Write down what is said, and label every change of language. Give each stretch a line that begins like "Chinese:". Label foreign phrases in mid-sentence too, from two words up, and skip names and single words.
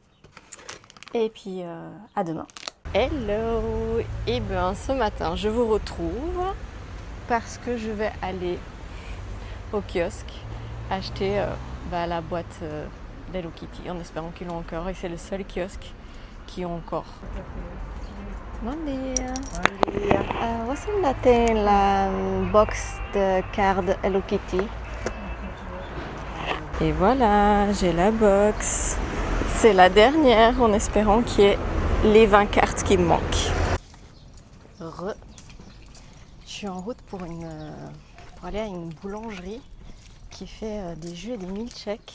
French: Et puis, à demain. Hello! Et bien, ce matin, je vous retrouve parce que je vais aller au kiosque acheter la boîte d'Hello Kitty en espérant qu'ils l'ont encore et c'est le seul kiosque qui ont encore.
Portuguese: Bom dia. Bom dia. Você ainda tem
French: la box de cartes
Portuguese: Hello Kitty?
French: Et voilà, j'ai la box. C'est la dernière en espérant qu'il y ait les 20 cartes qui me manquent. Je suis en route pour aller à une boulangerie qui fait des jus et des milkshakes.